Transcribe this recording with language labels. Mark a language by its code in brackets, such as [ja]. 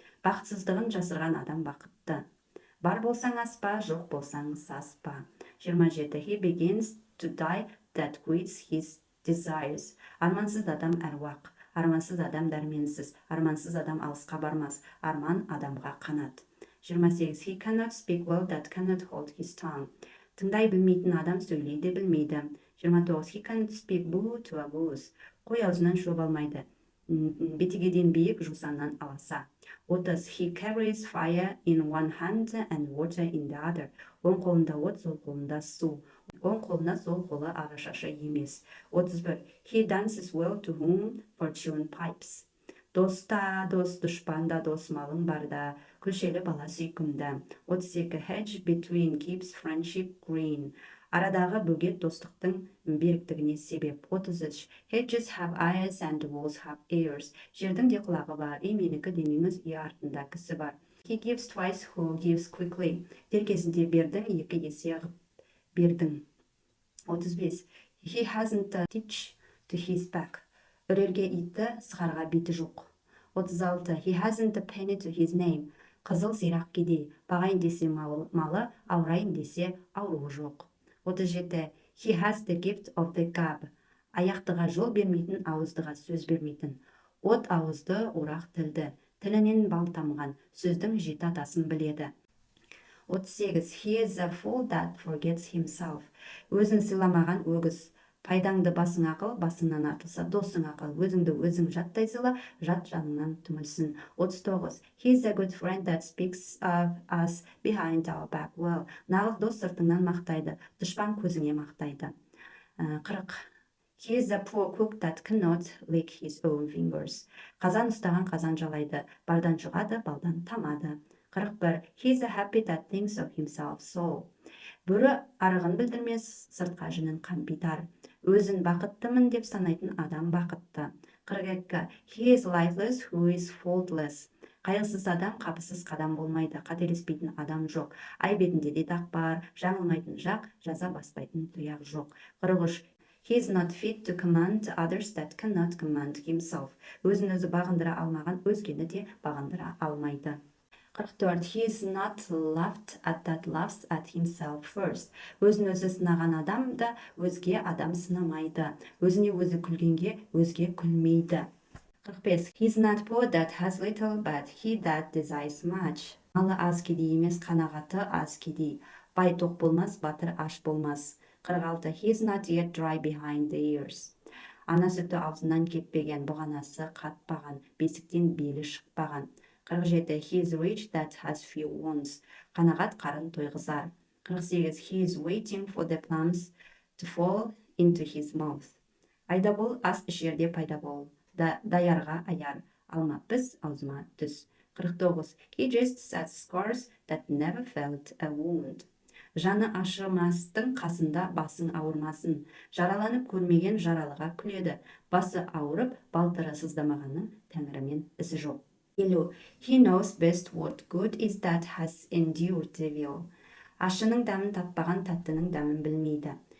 [kk] Бақытсыздығын жасырған адам бақытты. Бар болсаң аспа, жоқ болсаң саспа. [en] 27, he begins to die that quits his desires. [kk] Армансыз адам әруақ. Армансыз адам дәрменсіз. Армансыз адам алысқа бармас. Арман адамға қанат. [en] 28, he cannot speak well that cannot hold his tongue. [kk] Тыңдай білмейтін адам сөйлейді білмейді. [en] 29, he cannot speak boo to a goose. [kk] Қой аузынан шөп алмайды. Бетегеден биік, жусаннан аласа. [en] 30, he carries fire in one hand and water in the other. [kk] Оң қолында от, сол қолында су. Оң қолына, сол қолы ағашашы емес. [en] 31, he dances well to whom fortune pipes. [kk] Доста дос, дұшпанда дос, малың барда, күлшелі бала сүйкімді. [en] 32, hedge between keeps friendship green. [kk] Арадағы бөгет достықтың беріктігіне себеп. [en] 33, hedges have eyes and walls have ears. [kk] Жердің де құлағы бар, менікі демеңіз, үй артында кісі бар. [en] He gives twice who gives quickly. [kk] Дер кезінде бердің, екі есе ғып бердің. [en] 35, he hasn't a stitch to his back. [kk] Үрерге иті, сығарға биті жоқ. [en] 36, he hasn't a penny to his name. [kk] Қызыл зирақ кедей, бағайын десе малы, ауырайын десе ауруы жоқ. [en] 37, he has the gift of the gab. [kk] Аяқтыға жол бермейтін, ауыздыға сөз бермейтін. От ауызды, орақ тілді. Тілінен бал тамған, сөздің жеті атасын біледі. [en] 38. He is a fool that forgets himself. [kk] Өзін сыйламаған өгіз. Пайдаңды басың ақыл, басыңнан артылса досың ақыл. Өзіңді өзің жаттай сыйла, жат жаныңнан түңілсін. [en] 39. He is a good friend that speaks of us behind our back well. [kk] Нағыз дос сыртыңнан мақтайды, дұшпан көзіңе мақтайды. [en] 40. He is a poor cook that cannot lick his own fingers. [kk] Қазан ұстаған қазан жалайды, бардан жұғады, балдан тамады. [en] 41. He is a happy that thinks of himself so. [kk] Бөрі арығын білдірмес, сыртқа жінін қампитар. Өзін бақыттымын деп санайтын адам бақытты. [en] 42. He is lifeless who is faultless. [kk] Қайғысыз адам қапысыз қадам болмайды, қателеспейтін адам жоқ. Ай бетінде де дақ бар, жаңылмайтын жақ, жаза баспайтын тұяқ жоқ. [en] 43. He is not fit to command others that cannot command himself. [kk] Өзін өзі бағындыра алмаған өзгені де бағындыра алмайды. [en] 44. He is not laughed at that laughs at himself first. [kk] Өзін өзі сынаған адам да өзге адам сынамайды. Өзіне өзі күлгенге өзге күлмейді. [en] 45. He is not poor that has little, but he that desires much. [kk] Малы аз кедей емес, қанағаты аз кедей. Бай тоқ болмас, батыр аш болмас. 46. [en] He is not yet dry behind the ears. [kk] Ана сүті аузынан кетпеген, бұғанасы қатпаған, бесіктен белі шықпаған. [en] 47. He is rich that has few wants. [kk] Қанағат қарын тойғызар. [en] 48. He is waiting for the plums to fall into his mouth. [kk] Айда бол, ас ішерде пайда бол. Даярға аяр. Алма піс, аузыма түс. 49. [en] He jests at scars that never felt a wound. [kk] Жаны ашымастың қасында басың ауырмасын. Жараланып көрмеген жаралыға күледі. Басы ауырып, балтыры сыздамағаны тәңірімен ісі жоқ. [en] 50. He knows best what good is that has endured evil. [kk] Ашының дәмін татпаған таттының дәмін білмейді.